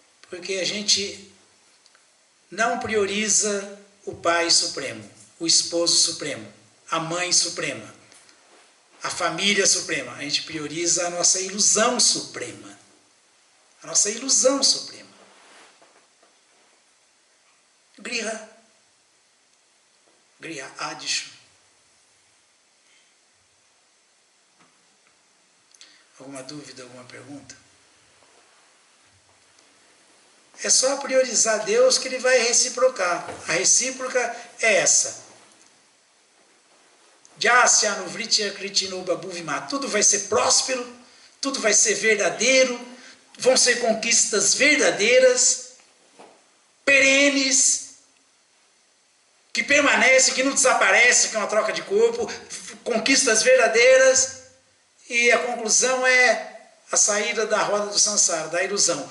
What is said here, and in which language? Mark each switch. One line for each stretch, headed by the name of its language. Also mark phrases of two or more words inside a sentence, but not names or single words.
Portuguese: Porque a gente não prioriza o pai supremo, o esposo supremo, a mãe suprema, a família suprema. A gente prioriza a nossa ilusão suprema. A nossa ilusão suprema. Griha.
Sanskrit: गृह आदिषु.
Portuguese: Alguma dúvida, alguma pergunta? É só priorizar Deus que Ele vai reciprocar. A recíproca é essa. Tudo vai ser próspero, tudo vai ser verdadeiro, vão ser conquistas verdadeiras, perenes, que permanecem, que não desaparecem, que é uma troca de corpo, conquistas verdadeiras, e a conclusão é a saída da roda do samsara, da ilusão.